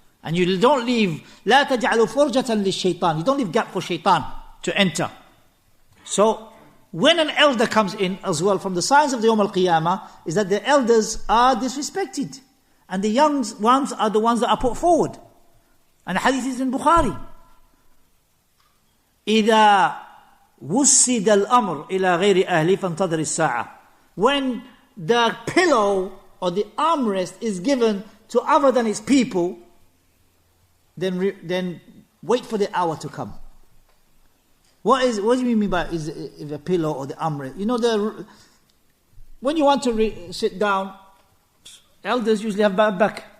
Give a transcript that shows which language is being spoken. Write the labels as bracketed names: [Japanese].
[English] And you don't leave, [Arabic] لا تجعلوا فرجة للشيطان. [English] You don't leave gap for shaitan to enter. So, when an elder comes in as well, from the signs of the Yawm al-Qiyamah, is that the elders are disrespected. And the young ones are the ones that are put forward. And the hadith is in Bukhari. [Arabic] إذا وسد الأمر إلى غير أهله فانتظر الساعة. [English] When the pillow or the armrest is given to other than its people, then wait for the hour to come. What do you mean by is a pillow or the armrest? You know, when you want to sit down, elders usually have bad back.